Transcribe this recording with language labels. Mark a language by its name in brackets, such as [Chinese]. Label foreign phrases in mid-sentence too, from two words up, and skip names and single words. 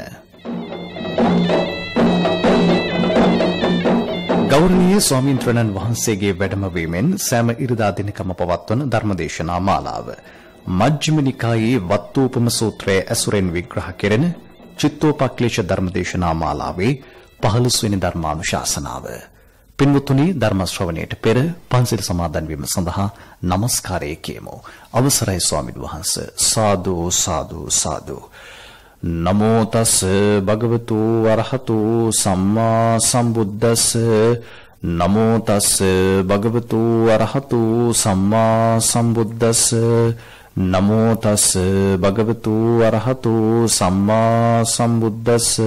[Sinhala] ගෞරවනීය ස්වාමීන්ද්‍රණන් වහන්සේගේ වැඩමවීමෙන් සෑම ඉරිදා දිනකම පවත්වන ධර්මදේශනා මාලාව මජ්ක්‍ධිම නිකායේ වත්තූපම සූත්‍රයේ ඇසුරෙන් විග්‍රහ කෙරෙන චිත්තෝපක්ලේශ ධර්මදේශනා මාලාවේ 15 වෙනි ධර්මානුශාසනාව. පින්වත්නි, ධර්ම ශ්‍රවණයට පෙර පන්සිල් සමාදන් වීම සඳහා নমස්කාරය කියමු. අවසරයි ස්වාමීන් වහන්සේ. සාදු සාදු සාදු. [Pali] නමෝ තස් භගවතු වරහතු සම්මා සම්බුද්දස්ස නමෝ තස් භගවතු වරහතු සම්මා සම්බුද්දස්ස නමෝ තස් භගවතු වරහතු සම්මා සම්බුද්දස්ස